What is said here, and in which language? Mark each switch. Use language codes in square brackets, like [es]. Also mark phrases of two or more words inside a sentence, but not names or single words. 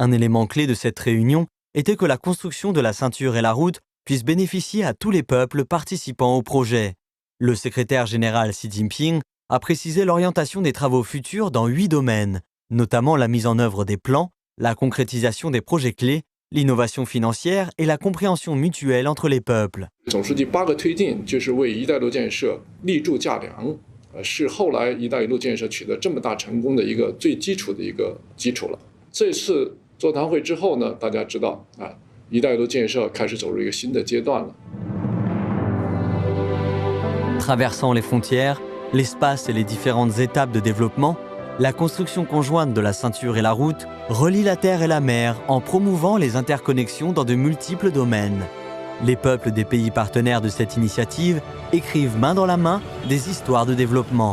[fr] Un élément clé de cette réunion était que la construction de la ceinture et la route puisse bénéficier à tous les peuples participant au projet. Le secrétaire général Xi Jinping a précisé l'orientation des travaux futurs dans 8 domaines, notamment la mise en œuvre des plans, la concrétisation des projets clés, l'innovation financière et la compréhension mutuelle entre les peuples. [zh] 总书记8个推进就是为“一带一路”建设立柱架梁，是后来“一带一路”建设取得这么大成功的一个最基础的一个基础了。这次座谈会之后呢，大家知道“一带一路”建设开始走入一个新的阶段了。 [fr] Traversant les frontières, l'espace et les différentes étapes de développement, la construction conjointe de la ceinture et la route relie la terre et la mer en promouvant les interconnexions dans de multiples domaines. Les peuples des pays partenaires de cette initiative écrivent main dans la main des histoires de développement.